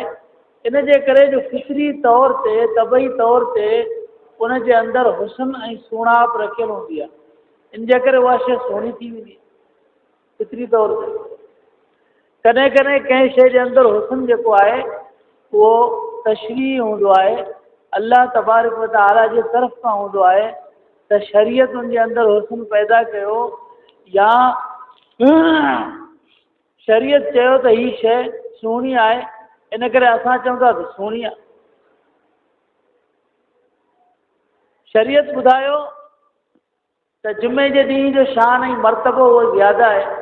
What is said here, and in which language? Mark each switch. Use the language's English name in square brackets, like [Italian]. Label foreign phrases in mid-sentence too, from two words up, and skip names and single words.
[Sindhi] इन जे करे जो फितरी तौर ते तबई तौर ते उनजे अंदरि हुस्न ऐं सुहिणाप रखियलु हूंदी आहे। इन जे करे उहा शइ सुहिणी थी वेंदी आहे फितरी तौर ते। कॾहिं कॾहिं कंहिं शइ जे अंदरि हुस्न जेको आहे उहो तशरीह हूंदो आहे, [Arabic] الله تبارك وتعالى [Sindhi] जे तरफ़ खां हूंदो आहे त शरीयत उनजे अंदरि हुस्न पैदा कयो या शरीयत चयो त हीअ शइ सुहिणी आहे, इन करे असां चऊं था त सुहिणी आहे। शरीयत ॿुधायो तो जुमे जे ॾींहुं जो शान ऐं मर्तबो उहो ज़्यादा आहे।